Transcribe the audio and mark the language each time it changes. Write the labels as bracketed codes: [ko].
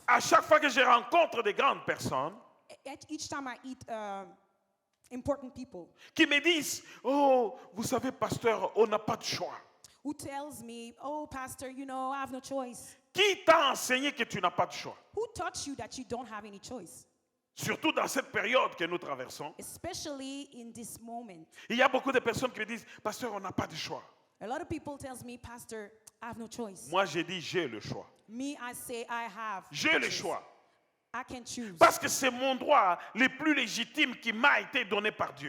[fr] À chaque fois que je rencontre des grandes personnes [en] Each time I eat important people [fr] qui me disent, oh, vous savez, pasteur, on n'a pas de choix. [en] who tells me, oh, pastor, you know, I have no choice. [fr] Qui t'a enseigné que tu n'as pas de choix? [en] Who taught you that you don't have any choice? [fr] Surtout dans cette période que nous traversons. [en] Especially in this moment. [fr] Il y a beaucoup de personnes qui me disent, pasteur, on n'a pas de choix. [en] A lot of people tells me, pastor, I have no choice. [fr] Moi, j'ai dit, j'ai le choix. [en] Me, I say I have. [fr] J'ai [en] the [fr] le [en] choice. [fr] choix. [en] I can choose. [fr] Parce que c'est mon droit le plus légitime qui m'a été donné par Dieu.